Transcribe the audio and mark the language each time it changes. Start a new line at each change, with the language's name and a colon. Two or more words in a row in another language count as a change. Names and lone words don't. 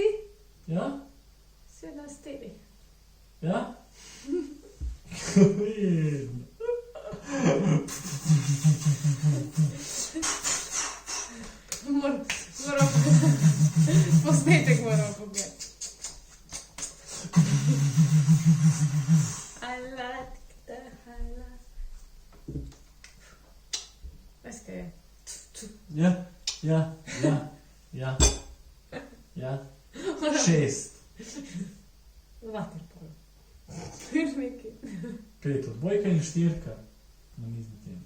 Slovenian: Ja? 7, 4. Ja? Vedno. Moram posnetek moram pogledati.
English: I like the highlight.
Slovenian: Veš kaj je? Ja. 6. Waterpolo. Nekaj. 5 odbojka in 4 namizni tenis.